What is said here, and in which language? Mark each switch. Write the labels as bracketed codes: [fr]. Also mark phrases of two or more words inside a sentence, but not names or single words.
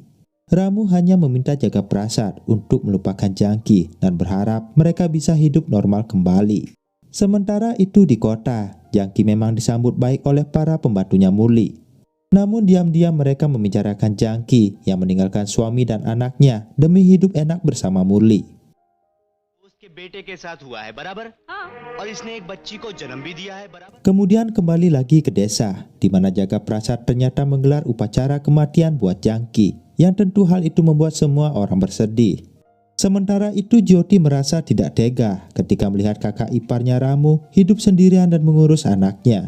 [id] Ramu hanya meminta Jagaprasad untuk melupakan Jangki dan berharap mereka bisa hidup normal kembali. Sementara itu di kota, Jangki memang disambut baik oleh para pembantunya Muli. Namun diam-diam mereka membicarakan Jangki yang meninggalkan suami dan anaknya demi hidup enak bersama Muli. [hi] उसके बेटे के साथ हुआ है बराबर और इसने एक बच्ची को जन्म भी दिया है बराबर। [id] Kemudian kembali lagi ke desa, di mana Jagaprasad ternyata menggelar upacara kematian buat Jangki, yang tentu hal itu membuat semua orang bersedih. Sementara itu Jyoti merasa tidak tega ketika melihat kakak iparnya Ramu hidup sendirian dan mengurus anaknya.